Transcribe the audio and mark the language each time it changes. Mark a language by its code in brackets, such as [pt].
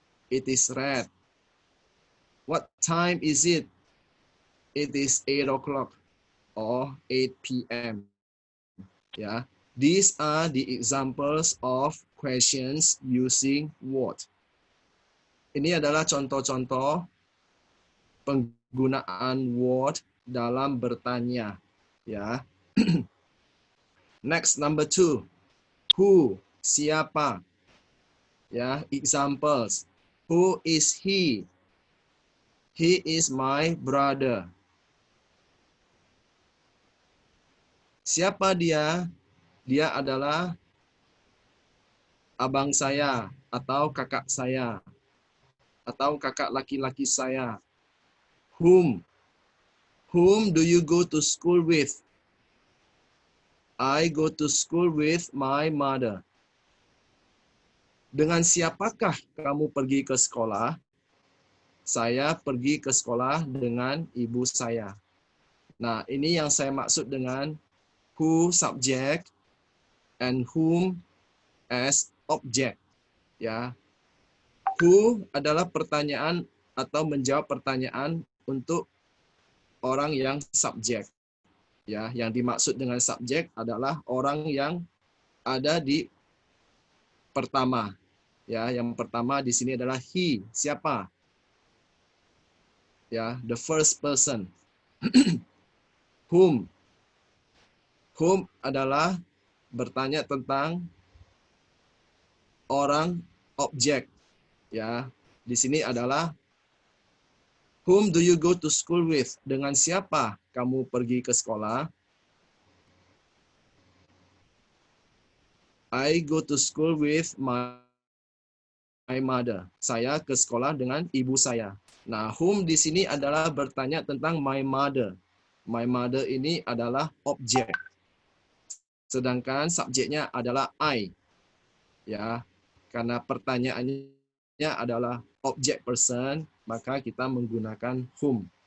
[en] It is red. What time is it? It is 8 o'clock or 8 p.m. Yeah. These are the examples of questions using what. [id] Ini adalah contoh-contoh penggunaan what dalam bertanya. [en] Ya. Next, number 2. Who, siapa. Ya, examples. Who is he? He is my brother. [id] Siapa dia? Dia adalah abang saya atau kakak saya atau kakak laki-laki saya. [en] Whom do you go to school with? I go to school with my mother. [id] Dengan siapakah kamu pergi ke sekolah? Saya pergi ke sekolah dengan ibu saya. Nah, ini yang saya maksud dengan [en] who subject and whom as object. [id] Ya. Who adalah pertanyaan atau menjawab pertanyaan untuk orang yang subjek. Ya, yang dimaksud dengan subjek adalah orang yang ada di pertama. Ya, yang pertama di sini adalah he, siapa? Ya, [en] the first person. [id] Whom adalah bertanya tentang orang objek. Ya, di sini adalah [en] whom do you go to school with? [id] Dengan siapa kamu pergi ke sekolah? [en] I go to school with my mother. [id] Saya ke sekolah dengan ibu saya. Nah, whom di sini adalah bertanya tentang my mother. My mother ini adalah objek. Sedangkan subjeknya adalah I. Ya, karena pertanyaannya adalah objek person, maka kita menggunakan whom.